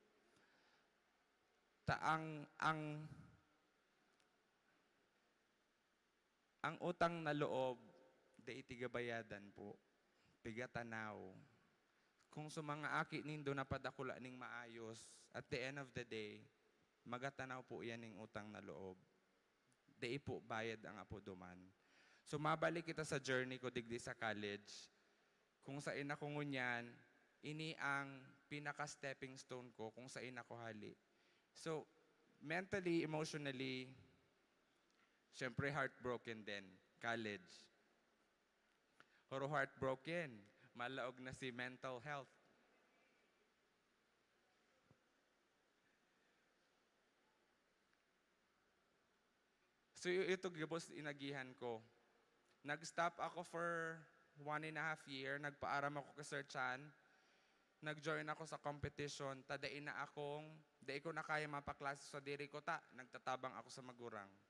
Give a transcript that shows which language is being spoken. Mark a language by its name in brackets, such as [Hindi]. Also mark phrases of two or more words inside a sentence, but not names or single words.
[Bikol] Ang utang na loob, da itigabayadan po, pigatanaw. kung sa mga aki nindo napadakula ning maayos, [English] at the end of the day, [Bikol] magatanaw po yan ning utang na loob. Di po bayad ang apo duman. So mabalik kita sa journey ko digdi sa college. Kung saan ako ngunyan, ini ang pinaka- [English] stepping stone [Bikol] ko kung saan ako hali. [English] So, mentally, emotionally, syempre heartbroken din, college. [Bikol] Horo heartbroken, malaog na si [English] mental health. [Bikol] So, ito gabos inagihan ko. Nag-stop ako [English] for 1.5 years, [Bikol] nagpaaram ako kay Sir Chan, nag-join ako sa competition, tadain na akong, di ko na kaya mapaklase sa diri ko nagtatabang ako sa magurang.